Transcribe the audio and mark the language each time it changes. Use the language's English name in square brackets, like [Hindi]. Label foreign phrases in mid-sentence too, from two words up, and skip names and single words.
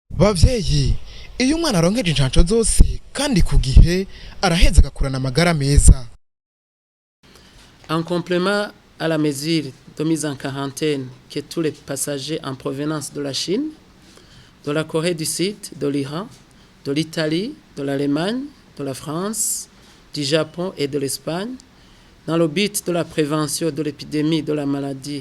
[Rundi] Bavyeyi, iyo umwana aronkeje incanco zose kandi ku gihe araheza agakurana amagara meza. [French] En complément à la mesure de mise en quarantaine que tous les passagers en provenance de la Chine, de la Corée du Sud, de l'Iran, de l'Italie, de l'Allemagne, de la France, du Japon et de l'Espagne, dans le but de la prévention de l'épidémie de la maladie